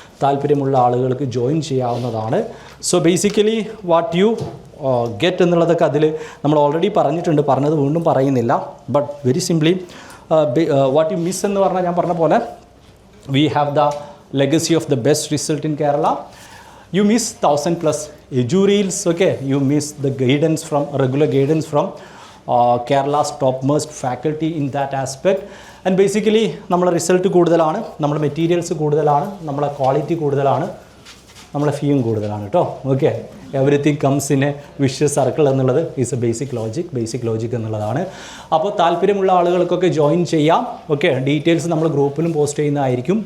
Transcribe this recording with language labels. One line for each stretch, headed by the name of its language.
Malayalam: താല്പര്യമുള്ള ആളുകൾക്ക് ജോയിൻ ചെയ്യാവുന്നതാണ്. So basically
English: what you get
Malayalam: എന്നുള്ളതൊക്കെ അതിൽ നമ്മൾ ഓൾറെഡി പറഞ്ഞിട്ടുണ്ട്, പറഞ്ഞത് വീണ്ടും പറയുന്നില്ല.
English: but very simply what you miss
Malayalam: എന്ന് പറഞ്ഞാൽ ഞാൻ പറഞ്ഞ പോലെ
English: We have the legacy of the best result in Kerala. You miss 1000+ juries. Okay, you miss the guidance from regular guidance from Kerala's topmost faculty in that aspect. And basically
Malayalam: നമ്മളെ result കൂടുതലാണ്, നമ്മുടെ materials കൂടുതലാണ്, നമ്മളെ quality കൂടുതലാണ്, നമ്മളെ ഫീയും കൂടുതലാണ് കേട്ടോ.
English: okay, everything comes in a vicious circle
Malayalam: എന്നുള്ളത്
English: is a basic logic
Malayalam: എന്നുള്ളതാണ്. അപ്പോൾ താല്പര്യമുള്ള ആളുകൾക്കൊക്കെ ജോയിൻ ചെയ്യാം. ഓക്കെ, ഡീറ്റെയിൽസ് നമ്മൾ ഗ്രൂപ്പിലും പോസ്റ്റ് ചെയ്യുന്നതായിരിക്കും.